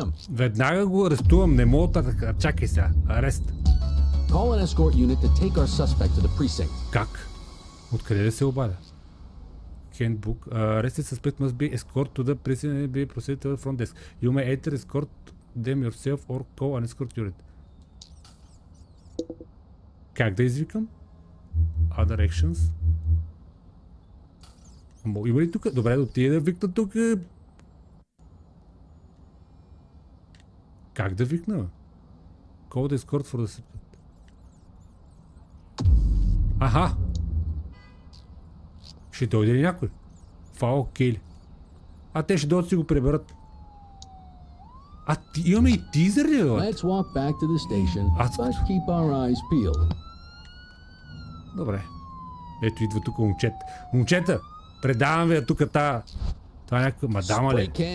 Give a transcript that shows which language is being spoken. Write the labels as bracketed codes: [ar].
[bg] Веднага го арестувам, не мога така. Чакай сега. Арест. [en] Call an escort unit to take our suspect to the precinct. [bg] Как? Откъде да се обадя? Handbook. [en] Arrested suspect must be escorted to the precinct and be proceeded to the front desk. You may either escort them yourself or call an escort unit. [bg] Как да извикам? [en] Other actions. [bg] Има ли тук? Добре, да отида да викна тук. Как да викна? [en] Call the escort for the... [bg] Аха! Ще дойде ли някой? Това окей ли? Те ще дойдат си го приберат. Имаме и тизър ли, бе? [en] Let's walk back to the station, but keep our eyes peeled. [bg] Добре. Ето идва тук момчета. Момчета! Предавам ви тук това е някаква мадама ли?